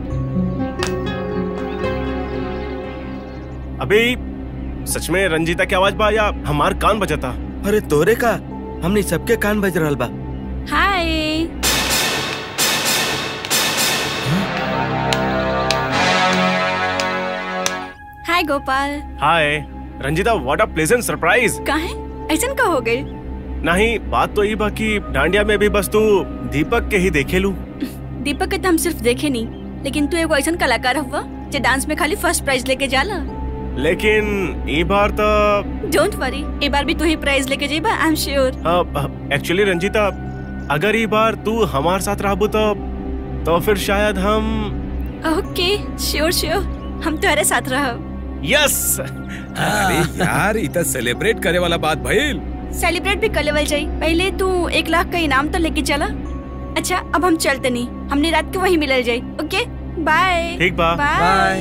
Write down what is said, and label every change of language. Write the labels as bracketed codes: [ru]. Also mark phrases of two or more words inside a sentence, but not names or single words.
[bho] अभी सच में रंजीता की आवाज बा या हमार कान बजता? अरे तोरे का, हमने सबके कान बज रहल बा। [en] हाय। हाय गोपाल। हाय रंजीता, what a pleasant surprise. [bho] काहे ऐसन का हो गई? नहीं, बात तो ये बा कि डांडिया में भी बस तू दीपक के ही देखे लू। दीपक के तो हम सिर्फ देखे नहीं, लेकिन तू एगो ऐसन कलाकार हुआ जो डांस में खाली फर्स्ट प्राइज लेके जाला। लेकिन ये बार तो [en] don't worry, [bho] ए बार भी तू ही प्राइज लेके जाइबा, [en] I am sure. [bho] एक्चुअली रंजीता, अगर ये बार तू हमारे साथ रहबू तो फिर शायद हम। [en] okay, sure sure, [bho] हम तुम्हारे साथ रहब। [en] यस। [bho] अरे यार, इतना सेलिब्रेट करे वाला बात भइल। सेलिब्रेट भी कर लेवल जाई। पहले तू 1 लाख का इनाम तो लेके चला। अच्छा अब हम चलते नहीं, हमने रात को वहीं मिलल जाई। [en] okay bye. [bho] ठीक बा। [en] बाय